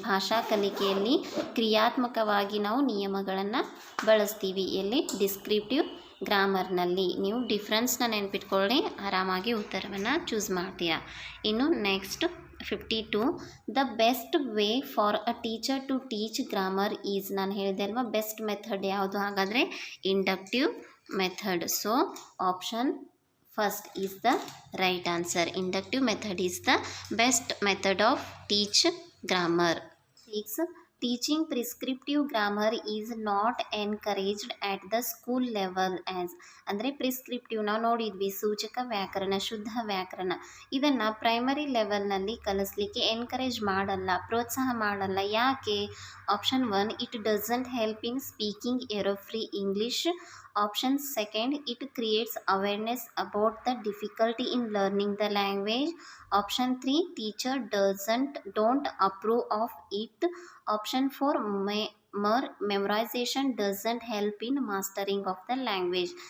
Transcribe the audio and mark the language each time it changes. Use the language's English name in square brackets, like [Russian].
[Kannada] ಭಾಷಾ ಕಲಿಕೆಯಲ್ಲಿ ಕ್ರಿಯಾತ್ಮಕವಾಗಿ ನಾವು ನಿಯಮಗಳನ್ನು ಬಳಸ್ತೀವಿ. ಎಲ್ಲಿ? ಡಿಸ್ಕ್ರಿಪ್ಟಿವ್ ಗ್ರಾಮರ್ನಲ್ಲಿ. ನೀವು ಡಿಫ್ರೆನ್ಸ್ನ ನೆನ್ಪಿಟ್ಕೊಳ್ಳಿ, ಆರಾಮಾಗಿ ಉತ್ತರವನ್ನು ಚೂಸ್ ಮಾಡ್ತೀರಾ. [English] ಇನ್ನು next 52, the best way for a teacher to teach grammar is. [Kannada] ನಾನು ಹೇಳಿದೆ ಅಲ್ವಾ, ಬೆಸ್ಟ್ ಮೆಥಡ್ ಯಾವುದು? ಹಾಗಾದರೆ inductive method. [English] So option first is the right answer. Inductive method is the best method of teach grammar. 6. Teaching prescriptive grammar is not encouraged at the school level as. [Kannada] ಅಂದರೆ prescriptive ನಾವು ನೋಡಿದ್ವಿ, ಸೂಚಕ ವ್ಯಾಕರಣ, ಶುದ್ಧ ವ್ಯಾಕರಣ, ಇದನ್ನು ಪ್ರೈಮರಿ ಲೆವೆಲ್ನಲ್ಲಿ ಕಲಿಸ್ಲಿಕ್ಕೆ ಎನ್ಕರೇಜ್ ಮಾಡಲ್ಲ, ಪ್ರೋತ್ಸಾಹ ಮಾಡಲ್ಲ. ಯಾಕೆ? [English] Option 1, it doesn't help in speaking error free English. Option 2, it creates awareness about the difficulty in learning the language. Option 3, teacher don't approve of it. Option 4, more memorization doesn't help in mastering of the language.